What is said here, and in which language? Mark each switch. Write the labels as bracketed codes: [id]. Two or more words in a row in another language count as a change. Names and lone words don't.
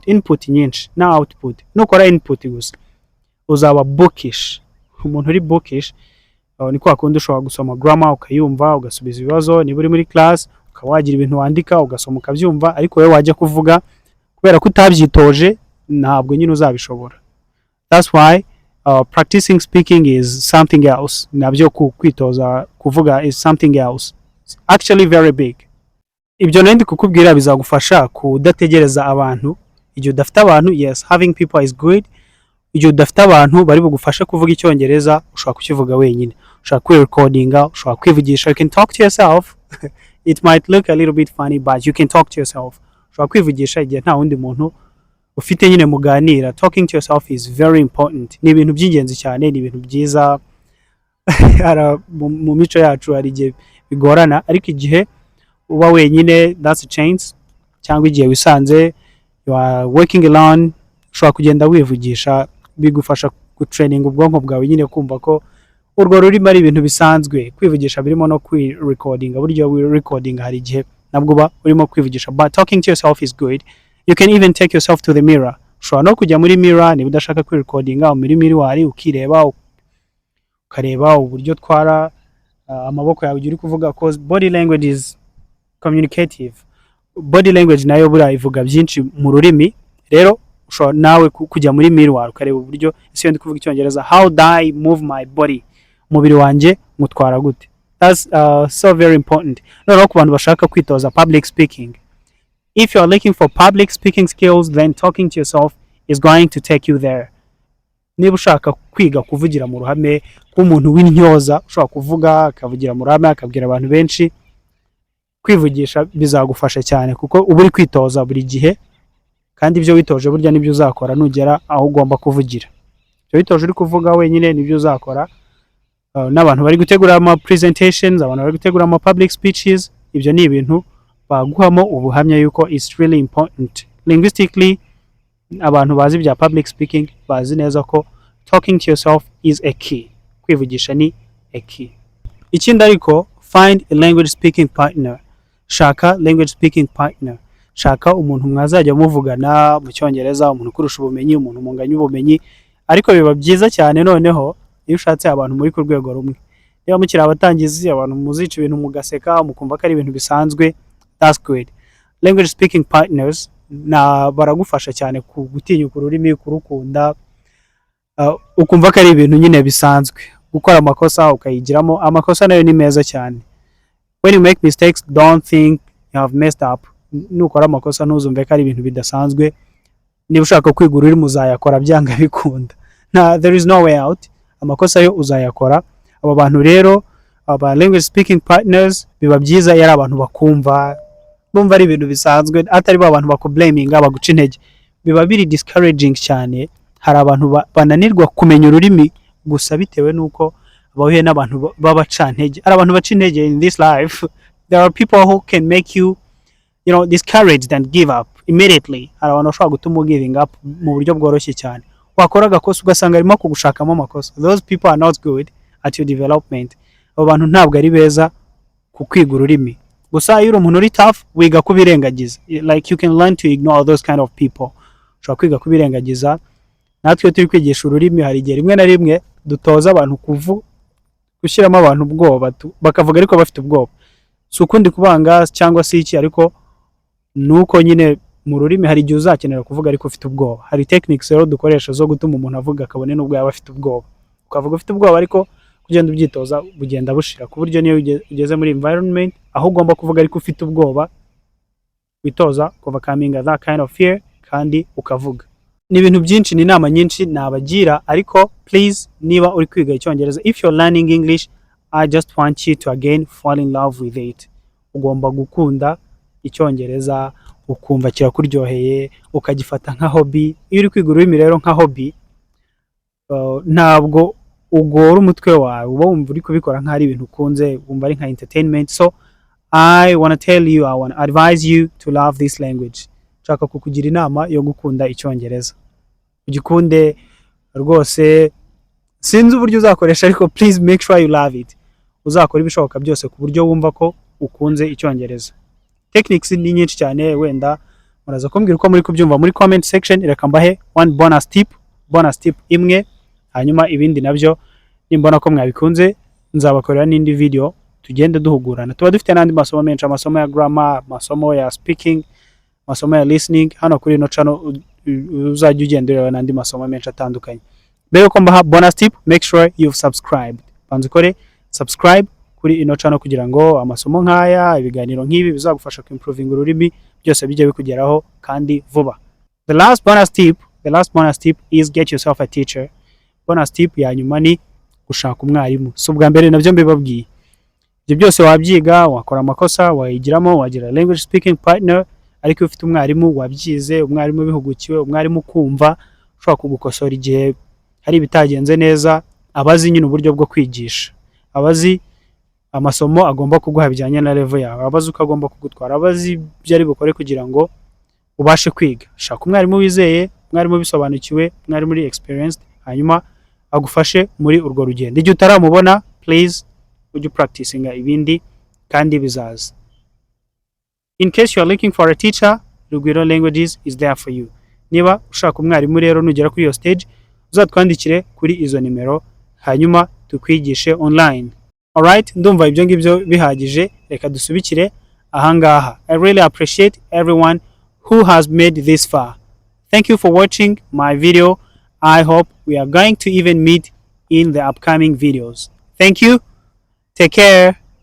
[rw] Input nyinshi na output. Nukora input gusa uzaba bookish. Umuntu uri bookish ni kwa kundi ushobora gusoma grammar ukayumva ugasubiza ibibazo, niba uri muri class ukawagira ibintu wandika ugasoma ukabyumva, ariko wewe wajya kuvuga kubera ko utabyitoje ntabwo nyine uzabishobora. [en] That's why practicing speaking is something else. [rw] Nabyo kwitoza kuvuga [en] is something else. It's actually very big. [rw] Ibyo nandi kukubwira bizagufasha kudategereza abantu. Igihe udafite abantu, [en] yes, having people is good. [rw] Igihe udafite abantu bari bugufashe kuvuga icyongereza, ushobora kukivuga wenyine, ushobora kwi-recordinga, ushobora kwivugisha. [en] You can talk to yourself. It might look a little bit funny, but you can talk to yourself. [rw] Ushobora kwivugisha igihe nta wundi muntu ufite nyine muganira. [en] Talking to yourself is very important. [rw] Ni ibintu by'ingenzi cyane, ni ibintu byiza. Mu mico yacu hari igihe bigorana, ariko igihe uba wenyine, [en] that's a chance. [rw] Cyangwa igihe wisanze [en] you are working alone, [rw] ushobora kugenda wivugisha, bigufasha gutraining ubwonko bwawe nyine kumva ko urwo rurimo ari ibintu bisanzwe. Kwivugisha birimo no kwi-recordinga. Buryo recording hari igihe nabwo ba urimo kwivugisha, [en] but talking to yourself is good. You can even take yourself to the mirror. [rw] Ushobora no kujya muri mirror niba udashaka kwi-recordinga, muri mirror ukireba, ukareba uburyo twara amaboko yawe uri kuvuga, [en] cause body language is communicative. Body language [rw] nayo bura ivuga byinshi mu rurimi. Rero ushobora nawe kujya muri mirror ukareba uburyo ese ndi kuvuga icyongereza, [en] how do I move my body, [rw] umubiri wanjye mutwara gute. [en] That's so very important. [rw] No ku bantu bashaka kwitoza [en] public speaking. If you are looking for public speaking skills, then talking to yourself is going to take you there. [rw] Niba ushaka kwiga kuvugira mu ruhame nk'umuntu w'intyoza, ushobora kuvuga akavugira mu ruhame akabwira abantu benshi, kwivugisha bizagufasha cyane kuko uba uri kwitoza buri gihe, kandi ibyo witoje burya nibyo uzakora nugera aho ugomba kuvugira. Ibyo witoje uri kuvuga wenyine nibyo uzakora. N'abantu bari gutegura ama presentations, abantu bari gutegura ama [en] public speeches, [rw] ibyo ni ibintu baguhamo ubuhamya yuko [en] it's really important. Linguistically, [rw] abantu bazi bya [en] public speaking [rw] bazi neza ko [en] talking to yourself is a key. [rw] Kwivugisha ni [en] a key. [rw] Ikindi ariko, [en] find a language speaking partner. Shaka language speaking partner. [rw] Shaka umuntu mwazajya muvugana mu cyongereza, umuntu kurusha ubumenyi, umuntu munganya ubumenyi. Ariko biba byiza cyane noneho iyo ushatse abantu muri ku rwego rumwe. Niba mukiri abatangizi, abantu muzica ibintu mugaseka, mukumva ko ari ibintu bisanzwe, [en] that's good. Language speaking partners [rw] na baragufasha cyane gutinyuka ururimi, kurukunda, ukumva ko ari ibintu nyine bisanzwe. Gukora amakosa ukayigiramo, amakosa nayo ni meza cyane. [en] When you make mistakes, don't think you have messed up. [rw] Nukora amakosa ntuzumve ko ari ibintu bidasanzwe. niba ushaka kwiga ururimi uzayakora byanga bikunda, [en] there is no way out, [rw] amakosa yo uzayakora. Aba bantu rero aba [en] language speaking partners [rw] biba byiza yari abantu bakumva, bumva ari ibintu bisanzwe, atari ba bantu bakublaminga baguca intege, biba biri discouraging cyane. Hari abantu bananirwa kumenya ururimi gusa bitewe nuko bahuye n'abantu babacantege. Ari abantu baca intege [en] in this life. There are people who can make you discouraged and give up immediately. [rw] Hari abantu bashobora gutuma [en] giving up [rw] mu buryo bworoshye cyane, wakora agakosa ugasanga arimo kugushakamo amakosa. [en] Those people are not good at your development. [rw] Abo bantu ntabwo ari beza ku kwiga ururimi. Gusa iyo umuntu uri tough wiga kubirengagiza, [en] like you can learn to ignore those kind of people. [rw] Ushobora kwiga kubirengagiza. Natwe turi kwigisha ururimi hari igihe rimwe na rimwe dutoza abantu gushyiramo abantu ubwoba, bakavuga ariko bafite ubwoba, si ukundi kubanga cyangwa si iki, ariko nuko nyine mu rurimi hari igihe uzakenera kuvuga ariko ufite ubwoba. Hari techniques rero dukoresha zo gutuma umuntu avuga akabone n'ubwo yaba afite ubwoba, ukavuga ufite ubwoba ariko kugenda ubyitoza bugenda bushira, ku buryo niyo ugeze muri environment aho ugomba kuvuga ariko ufite ubwoba, witoza [en] overcoming that kind of fear [rw] kandi ukavuga. Ni ibintu byinshi, ni inama nyinshi nabagira, ariko please niba uri kwiga icyongereza, [en] if you're learning English, I just want you to again fall in love with it. [rw] Ugomba gukunda icyongereza, ukumva kirakuryoheye, ukagifata nka hobby. Iyo uri kwiga ururimi rero nka hobby, ntabwo ugora umutwe wawe, uba wumva uri kubikora nk'ari ibintu ukunze, wumva ari nka entertainment. [en] So I want to tell you, I want to advise you to love this language. [rw] Nshaka kukugira inama yo gukunda icyongereza, ugikunde rwose. Sinzi uburyo uzakoresha, ariko [en] please make sure you love it. [rw] Uzakora ibishoboka byose ku buryo wumva ko ukunze icyongereza. Techniques ni nyinshi cyane, wenda muraza kumbwira uko muri kubyumva muri [en] comment section. [rw] Reka mbahe [en] one bonus tip [rw] imwe, hanyuma ibindi nabyo nimbona ko mwabikunze nzabakorera n'indi video tugende duhugurana. Tuba dufite n'andi masomo menshi, amasomo ya grammar, masomo ya speaking, masomo ya listening. Hano kuri ino channel uzajya ugendera n'andi masomo menshi atandukanye. [en] Mbere ko mbaha bonus tip, make sure you've subscribed. [rw] Banze kore subscribe kuri ino channel kugira ngo amasomo nk'aya, ibiganiro nk'ibi bizagufasha ku improving ururimi, byose bijye bikugeraho kandi vuba. [en] The last bonus tip is get yourself a teacher. Bonus tip [rw] ya nyuma ni gushaka umwarimu. So bwa mbere nabyo mbibabwiye, ibyo byose wabyiga, wakora amakosa, wayigiramo, wagira [en] language speaking partner, [rw] ariko ufite umwarimu wabyize, umwarimu bihugukiwe, umwarimu kumva, ushobora kugukosora igihe hari ibitagenze neza, abazi nyine uburyo bwo kwigisha, abazi amasomo agomba kuguha bijyanye na level yawe, abazi uko agomba kugutwara, abazi byari bukore kugira ngo ubashe kwiga. Shaka umwarimu wizeye, umwarimu bisobanukiwe, umwarimu muri experienced, hanyuma agufashe muri urwo rugendo. Igihe utaramubona, please ujye practicinga ibindi kandi bizaza. [en] In case you are looking for a teacher, Rugwiro Languages is there for you. [rw] Niba ushaka umwarimu rero nugera kuri iyo stage, uzatwandikire kuri izo nimero, hanyuma tukwigishe online. Alright, ndumva ibyo ngibyo bihagije, reka dusubikire ahangaha. [en] I really appreciate everyone who has made this far. Thank you for watching my video. I hope we are going to even meet in the upcoming videos. Thank you. Take care.